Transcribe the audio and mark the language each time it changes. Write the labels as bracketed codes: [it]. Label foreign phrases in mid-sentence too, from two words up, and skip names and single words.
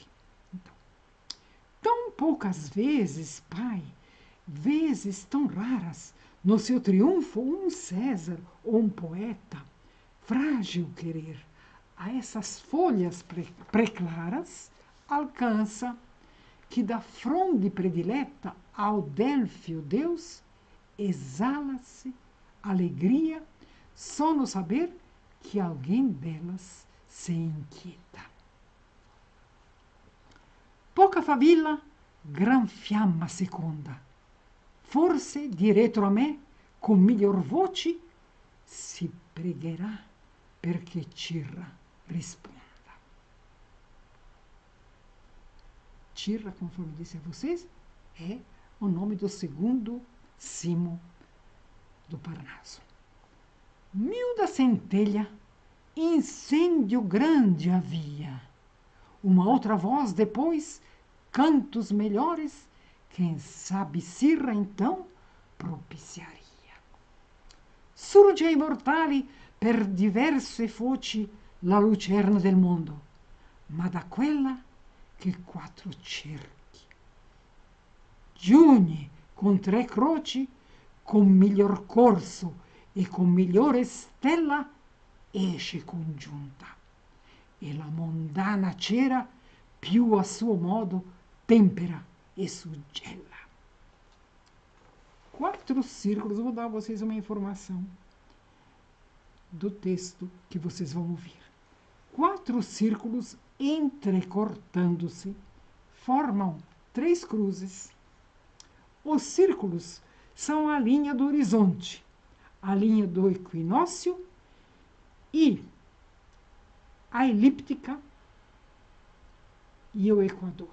[pt] Então, tão poucas vezes, pai, vezes tão raras, no seu triunfo, um César ou um poeta, frágil querer, a essas folhas preclaras, alcança que da fronde predileta ao Délfio Deus exala-se alegria só no saber que alguém delas se inquieta. [it] Poca favilla, gran fiamma seconda, forse diretro a me, con miglior voce, si pregherà perché Cirra responda. [pt] Cirra, conforme disse a vocês, é o nome do segundo cimo do Parnaso. Mil da centelha, incêndio grande havia. Uma outra voz depois, cantos melhores, quem sabe Sirra então propiciaria. [it] Surge ai mortali per diverse foci la lucerna del mondo, ma da quella che quattro cerchi. Giugni con tre croci, con miglior corso e con migliore stella, esce congiunta. E la mondana cera, più a suo modo, tempera e suggella. [pt] 4 círculos, vou dar a vocês uma informação do texto que vocês vão ouvir. 4 círculos entrecortando-se formam 3 cruzes. Os círculos são a linha do horizonte, a linha do equinócio e a elíptica e o equador.